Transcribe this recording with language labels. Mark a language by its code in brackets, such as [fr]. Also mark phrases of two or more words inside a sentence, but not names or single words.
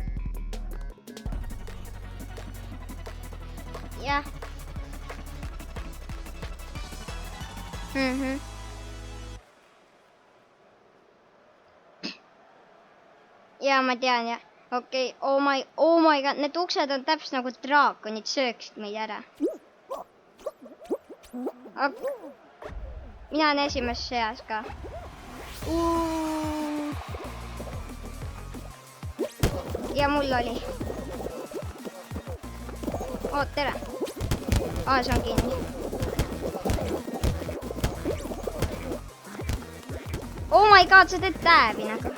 [et] Jah. Ja ma tean ja. Okei, [en] oh my god, [et] need uksed on täpselt nagu draakonid sööksid meid ära. Mina olen esimeses seas ka. Ja mul oli. Oo, tere. See on kinni. [en] Oh my god, [et] sa teed tääbi nagu.